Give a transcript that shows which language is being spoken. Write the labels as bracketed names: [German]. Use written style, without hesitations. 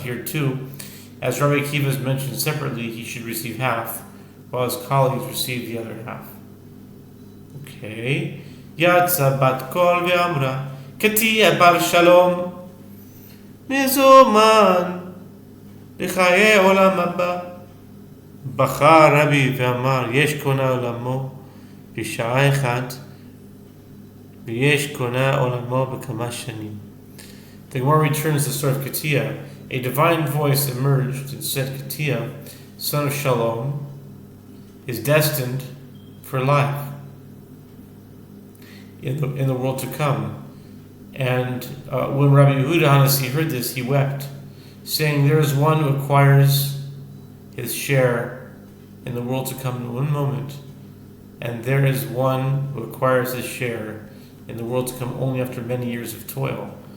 [English] Here too, as Rabbi Akiva is mentioned separately, he should receive half, while his colleagues receive the other half. Okay. [Hebrew] Yatsa bat kol ve'amra Katia bar shalom mezoman לחיי עולם הבא. בכה רבי ואמר, יש קונה עולמו בשעה אחת, ויש קונה עולמו בכמה שנים. [English] The Gemara returns the story of Katia. A divine voice emerged and said, "Katia, son of Shalom, is destined for life in the world to come." And when Rabbi Yehuda Hanasi heard this, he wept, saying, "There is one who acquires his share in the world to come in one moment, and there is one who acquires his share in the world to come only after many years of toil."